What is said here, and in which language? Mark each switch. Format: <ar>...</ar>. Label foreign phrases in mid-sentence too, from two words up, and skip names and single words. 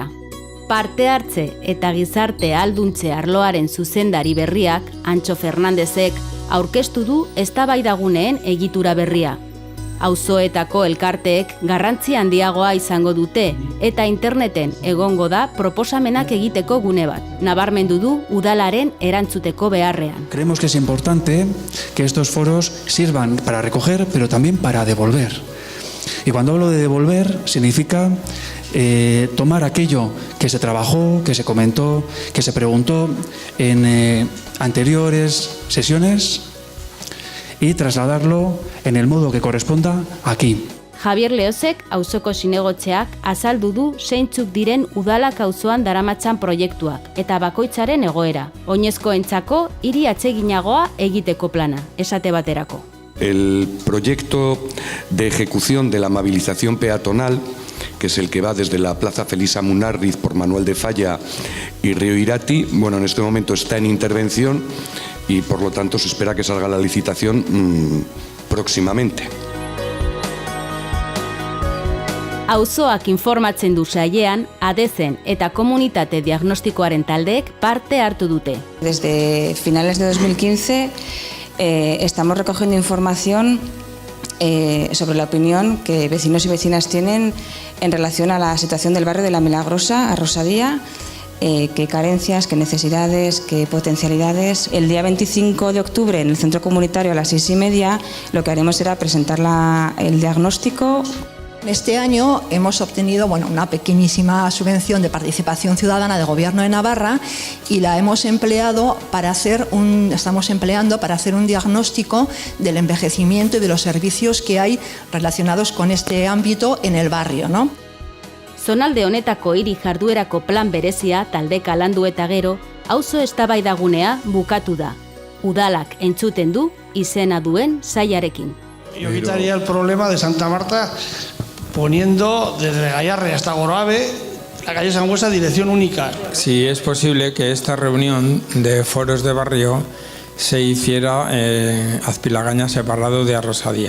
<eu>Parte hartze eta gizarte alduntze arloaren zuzendari berriak, Antxo Fernandezek, aurkeztu du eztabaidaguneen egitura berria. Auzoetako elkarteek garrantzi handiagoa izango dute eta interneten egongo da proposamenak egiteko gune bat. Nabarmendu du udalaren erantzuteko beharrean.</eu> <es>Creemos que es importante que estos foros sirvan para recoger, pero también para devolver. Y cuando hablo de devolver, significa tomar aquello que se trabajó, que se comentó, que se preguntó en anteriores sesiones y trasladarlo en el modo que corresponda aquí.</es> <eu>Javier Leozek auzoko zinegotzeak azaldu du zeintzuk diren udalak auzoan daramatzan proiektuak eta bakoitzaren egoera. Oinezkoentzako hiri atseginagoa egiteko plana, esate baterako.</eu> <es>El proyecto de ejecución de la amabilización peatonal, que es el que va desde la Plaza Felisa Munarriz por Manuel de Falla y Río Irati, bueno, en este momento está en intervención y por lo tanto se espera que salga la licitación próximamente.</es> <eu>Auzoak informatzen du saiean, adezen eta komunitate diagnostikoaren taldeek parte hartu dute.</eu> <es>Desde finales de 2015 estamos recogiendo información sobre la opinión que vecinos y vecinas tienen en relación a la situación del barrio de La Milagrosa, Arrosadía, qué carencias, qué necesidades, qué potencialidades. El día 25 de octubre en el centro comunitario a las 6:30 lo que haremos será presentar el diagnóstico. Este año hemos obtenido una pequeñísima subvención de participación ciudadana del Gobierno de Navarra y la hemos empleado estamos empleando para hacer un diagnóstico del envejecimiento y de los servicios que hay relacionados con este ámbito en el barrio, ¿no?</es> <eu>Zonalde honetako hiri jarduerako plan berezia taldeka landu eta gero, auzo eztabaidagunea bukatu da. Udalak entzuten du izena duen sailarekin.</eu> <es>Yo quitaría el problema de Santa Marta poniendo desde Gallarre hasta Goroabe la calle Sangüesa dirección única. Si es posible que esta reunión de foros de barrio se hiciera Azpilagaña separado de Arrosadía.</es>